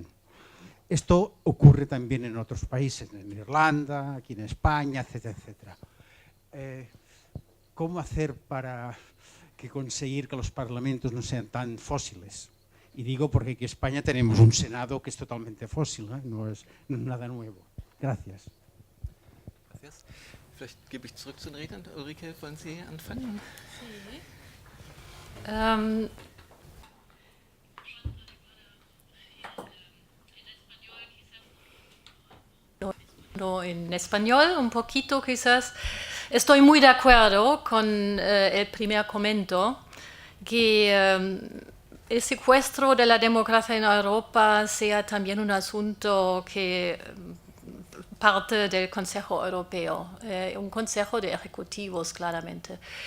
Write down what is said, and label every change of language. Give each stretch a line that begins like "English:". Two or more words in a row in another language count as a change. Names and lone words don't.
Spanish: Esto ocurre también en otros países, en Irlanda, aquí en España, etcétera, etcétera. ¿Cómo hacer para conseguir que los parlamentos no sean tan fósiles? Y digo porque aquí en España tenemos un Senado que es totalmente fósil, no es nada nuevo. Gracias. Gracias.
German: Vielleicht gebe ich zurück zu den Rednern. Ulrike, wollen Sie anfangen?
Spanish: En español, un poquito quizás. Estoy muy de acuerdo con el primer comentario, que el secuestro de la democracia en Europa sea también un asunto que parte del Consejo Europeo, un consejo de ejecutivos claramente.